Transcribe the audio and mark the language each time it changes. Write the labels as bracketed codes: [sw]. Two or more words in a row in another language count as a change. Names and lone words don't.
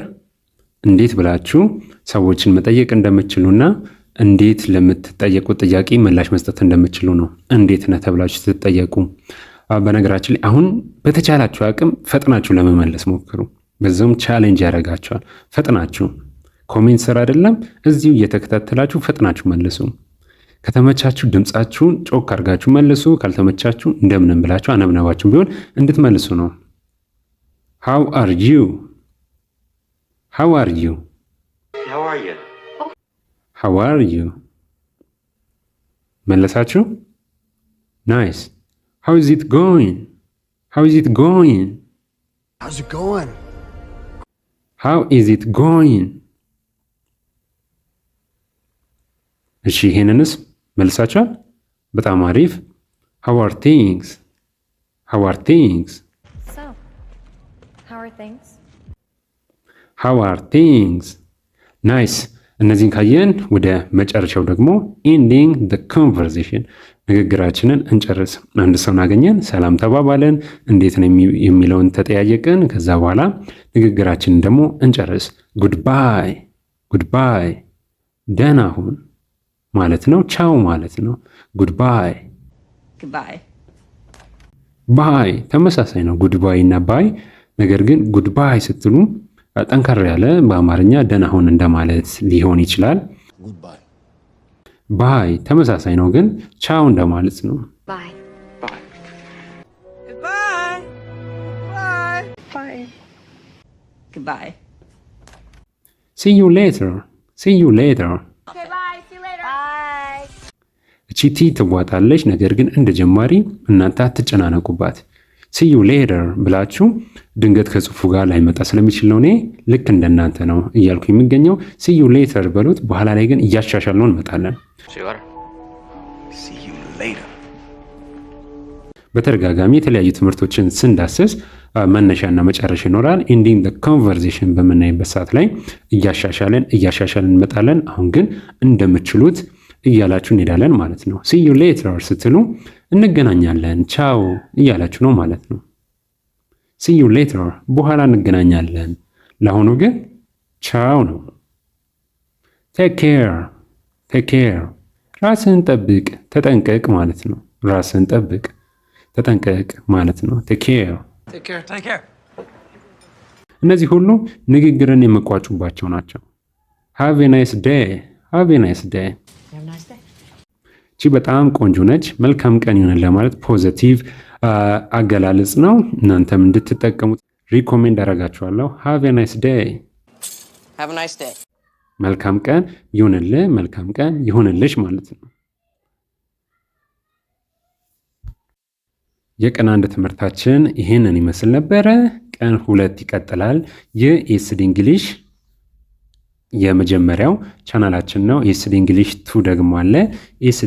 [am] እንዴት ብላችሁ ሰዎችን መጠየቅ እንደምትችሉና እንዴት ለምትጠየቁት ጥያቄ ምላሽ መስጠት እንደምትችሉ ነው። እንዴት ነህ ተብላችሁ ስትጠየቁ፣ በነገራችን ላይ አሁን በተቻላችሁ አቅም ፈጥናችሁ ለመመለስ ሞክሩ። በዛውም ቻሌንጅ ያደርጋችኋል። ፈጥናችሁ ኮሜንት ስር አይደለም እዚሁ እየተከታተላችሁ ፈጥናችሁ መልሱ። ከተመቻችሁ ድምፃችሁን ጮክ አድርጋችሁ መልሱ። ካልተመቻችሁ እንደምንም ብላችሁ አነብነባችሁ ቢሆን እንድትመልሱ ነው። [en] How are you? How are you? How are you? How are you? መለሳችሁ? Nice. How is it going? How is it going? How's it going? How is it going? [am] እሺ፣ ይሄንንስ መልሳችኋል? በጣም አሪፍ። [en] How are things? How are things? So, how are things? How are things? [am] ናይስ። እነዚህን ካየን ወደ መጨረሻው ደግሞ [en] ending the conversation፣ [am] ንግግራችንን እንጨርስ። አንድ ሰውን አገኘን፣ ሰላም ተባባለን፣ እንዴት ነው የሚለውን ተጠያየቅን። ከዛ በኋላ ንግግራችንን ደግሞ እንጨርስ። [en] goodbye goodbye፣ [am] ደህና ሁን ማለት ነው። ቻው ማለት ነው። ጉድባይ [en] Goodbye. [am] ባይ ተመሳሳይ ነው፣ ጉድባይ እና ባይ። ነገር ግን ጉድባይ ስትሉ ጠንከር ያለ በአማርኛ ደህና ሁን እንደማለት ሊሆን ይችላል። [en] Goodbye. [am] ባይ ተመሳሳይ ነው፣ ግን ቻው እንደማለት ነው። [en] Bye. Bye. Goodbye. Bye. Bye. Goodbye. See you later. See you later. Okay, bye. See you later. Bye. [am] እቺ ቲ ትዋጣለች፣ ነገር ግን እንደ ጀማሪ እናንተ አትጨናነቁባት። [en] See you later [am] ብላችሁ ድንገት ከጽሁፉ ጋር ላይመጣ ስለሚችል ነው እኔ ልክ እንደናንተ ነው እያልኩ የሚገኘው። [en] See you later [am] በሉት። በኋላ ላይ ግን እያሻሻልነው እንመጣለን። [en] See you later. See you later. [am] በተደጋጋሚ የተለያዩ ትምህርቶችን ስንዳስስ መነሻና መጨረሻ ይኖራል። [en] ending the conversation [am] በምናይበት ሰዓት ላይ እያሻሻለን እንመጣለን። አሁን ግን እንደምትችሉት እያላችሁ እንሄዳለን ማለት ነው። [en] see you later [am] ስትሉ እንገናኛለን ቻው እያላችሁ ነው ማለት ነው። [en] see you later [am] በኋላ እንገናኛለን። ለአሁኑ ግን ቻው ነው። [en] take care [am] ራስን ጠብቅ ተጠንቀቅ ማለት ነው። ራስን ጠብቅ ተጠንቀቅ ማለት ነው። [en] take care [am] እነዚህ ሁሉ ንግግርን የሚቋጩባቸው ናቸው። [en] have a nice day [am] እቺ በጣም ቆንጆ ነች። መልካም ቀን ይሁን ለማለት ፖዚቲቭ አገላለጽ ነው። እናንተም እንድትጠቀሙት ሪኮሜንድ አደርጋችኋለሁ። [en] have a nice day [am] መልካም ቀን ይሁንልህ፣ መልካም ቀን ይሁንልሽ ማለት ነው። የቀን 1 ትምህርታችን ይሄንን ይመስል ነበረ። ቀን 2 ይቀጥላል። የኤስዲ እንግሊሽ የመጀመሪያው ቻናላችን ነው። ኤስዲ እንግሊሽ 2 ደግሞ አለ። ኤስዲ